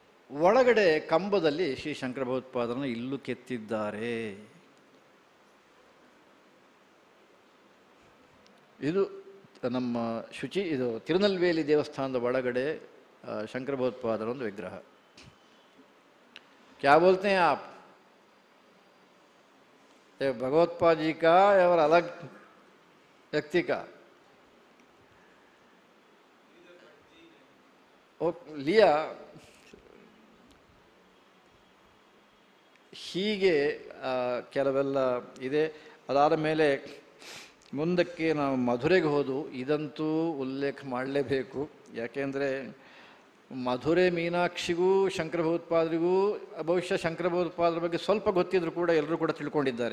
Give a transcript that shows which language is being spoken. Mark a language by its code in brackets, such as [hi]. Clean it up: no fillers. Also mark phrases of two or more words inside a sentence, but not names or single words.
[kn] ಒಳಗಡೆ ಕಂಬದಲ್ಲಿ ಶ್ರೀ ಶಂಕರ ಭಗವತ್ಪಾದರನ್ನು ಇಲ್ಲೂ ಕೆತ್ತಿದ್ದಾರೆ. ಇದು ನಮ್ಮ ಇದು ತಿರುನಲ್ವೇಲಿ ದೇವಸ್ಥಾನದ ಒಳಗಡೆ ಶಂಕರ ಭಗವತ್ಪಾದರ ಒಂದು ವಿಗ್ರಹ. [hi] क्या बोलते हैं आप? ये भगवत्पाद जी का और अलग व्यक्ति का लिया. [kn] ಹೀಗೆ ಕೆಲವೆಲ್ಲ ಇದೆ. ಅದಾದ ಮೇಲೆ ಮುಂದಕ್ಕೆ ನಾವು ಮಧುರೆಗೆ ಹೋದು. ಇದಂತೂ ಉಲ್ಲೇಖ ಮಾಡಲೇಬೇಕು. ಯಾಕೆಂದರೆ ಮಧುರೆ ಮೀನಾಕ್ಷಿಗೂ ಶಂಕರ ಭಗವತ್ಪಾದರಿಗೂ ಬಹುಶಃ ಶಂಕರ ಭಗವತ್ಪಾದರ ಬಗ್ಗೆ ಸ್ವಲ್ಪ ಗೊತ್ತಿದ್ರು ಕೂಡ ಎಲ್ಲರೂ ಕೂಡ ತಿಳ್ಕೊಂಡಿದ್ದಾರೆ.